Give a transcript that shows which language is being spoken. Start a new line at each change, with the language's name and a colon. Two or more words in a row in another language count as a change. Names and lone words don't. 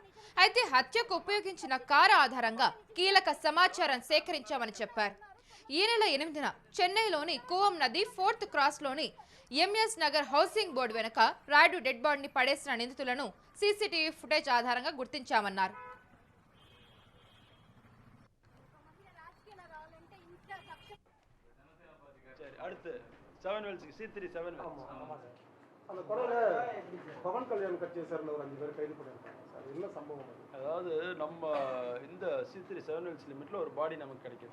Telugu: అయితే హత్యకు ఉపయోగించిన కారు ఆధారంగా కీలక సమాచారం సేకరించామని చెప్పారు. ఈ నెల 8న చెన్నైలోని కూవం నది 4th క్రాస్లోని ఎంఎస్ నగర్
English: housing board
Telugu: వెనుక రాయుడు
English: dead body
Telugu: పడేసిన నిందితులను
English: CCTV footage
Telugu: ఆధారంగా గుర్తించామన్నారు.
Tamil: அடுத்து 7 வெல்ஸ்க்கு C3 7 அந்த கொலையில பவன் கல்யாண் கட்சியை சேர்ந்த ஒரு 5 பேர் கைது பண்ணிருக்காங்க சார். என்ன சம்பவம்? அதாவது நம்ம இந்த C3 7 வெல்ஸ் லிமிட்ல ஒரு பாடி நமக்கு கிடைக்குது.